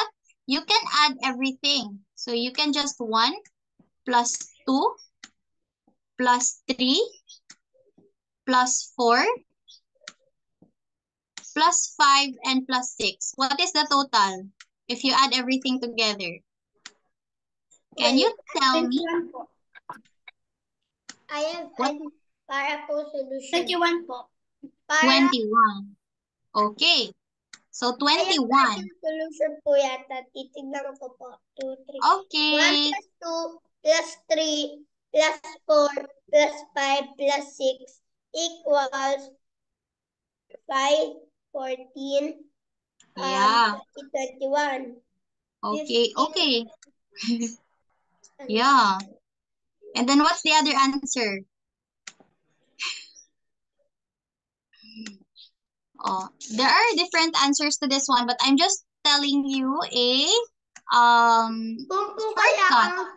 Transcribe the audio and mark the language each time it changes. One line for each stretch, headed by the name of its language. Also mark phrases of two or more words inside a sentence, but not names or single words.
English: You can add everything. So you can just 1 plus 2 plus 3 plus 4 plus 5 and plus 6. What is the total if you add everything together? Can you tell me? I have What?
Filipino: para po solution. 21 po.
English: 21. Okay. So 21.
Filipino: Solution po yata. Titignan ko po. 2, 3.
English: Okay. 1 plus 2 plus 3 plus 4 plus 5 plus 6 equals 5, 14, Yeah. 21. Okay. Okay. Yeah. And then what's the other answer? Oh, there are different answers to this one, but I'm just telling you a shortcut.